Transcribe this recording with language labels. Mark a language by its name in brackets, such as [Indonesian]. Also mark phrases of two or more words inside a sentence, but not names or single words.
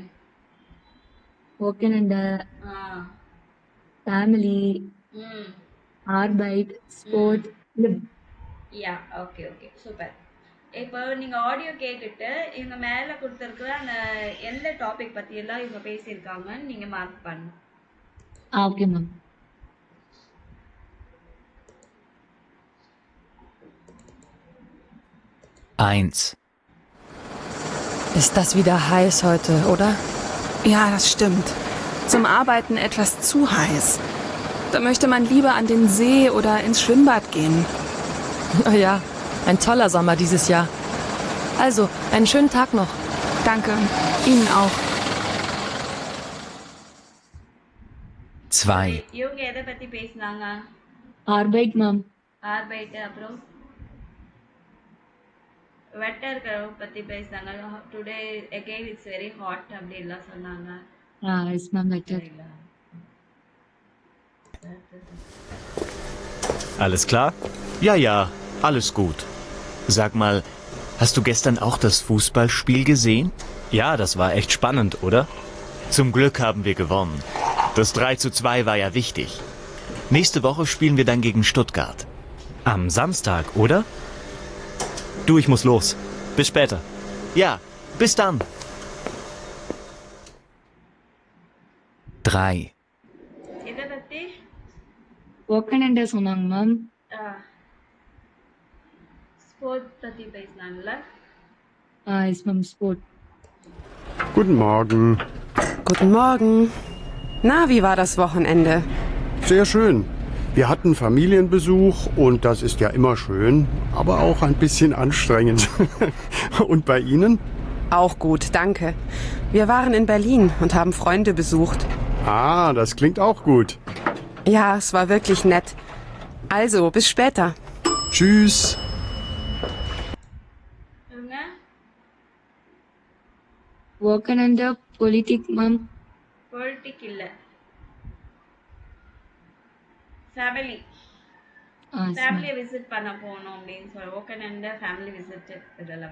[German] Wochenende, Familie, Arbeit, Sport. [English] Ya, okay okay, super. [Tamil] இப்போ நீங்கள் ஆடியோ கேட்டுட்டு இவங்க மேலே கொடுத்துருக்குற அந்த எந்த டாபிக் பற்றியெல்லாம் இவங்க பேசியிருக்காங்கன்னு நீங்கள் மார்க் பண்ணணும். [English] Okay ma'am. [German] Ist das wieder heiß heute, oder? Ja, das stimmt. Zum Arbeiten etwas zu heiß. Da möchte man lieber an den See oder ins Schwimmbad gehen. Oh ja, ein toller Sommer dieses Jahr. Also, einen schönen Tag noch. Danke, Ihnen auch. 2. [Tamil] இவங்க எதை பற்றி பேசினாங்க? ஆர்பைட் மேம். ஆர்பைட், அப்புறம் வெட்டர் பற்றி பேசினாங்க. [English] today again it's very hot [Tamil] அப்படின்லாம் சொன்னாங்க. [English] Yes ma'am. Wetter. [German] Alles klar? Ja, ja, alles gut. Sag mal, hast du gestern auch das Fußballspiel gesehen? Ja, das war echt spannend, oder? Zum Glück haben wir gewonnen. Das 3:2 war ja wichtig. Nächste Woche spielen wir dann gegen Stuttgart. Am Samstag, oder? Du, ich muss los. Bis später. Ja, bis dann. 3. [Tamil] இதை பற்றி ஓக்கனெண்டர் சொன்னாங்க மேம். ஸ்போர்ட் பற்றி பேசினாங்கல்ல? [English] Yes ma'am. Sport. [German] Guten Morgen. Guten Morgen. Na, wie war das Wochenende? Sehr schön. Wir hatten Familienbesuch und das ist ja immer schön, aber auch ein bisschen anstrengend. Und bei Ihnen? Auch gut, danke. Wir waren in Berlin und haben Freunde besucht. Ah, das klingt auch gut. Ja, es war wirklich nett. Also, bis später. Tschüss. [Tamil] இவங்க [German] Wochenende Politik ma'am. [Tamil] பொலிட்டிக் இல்லை, ஃபேமிலி. ஃபேமிலியை விசிட் பண்ண போகணும் அப்படின்னு சொல்லி ஓக்கனெண்டர் ஃபேமிலி விசிட் இதெல்லாம்.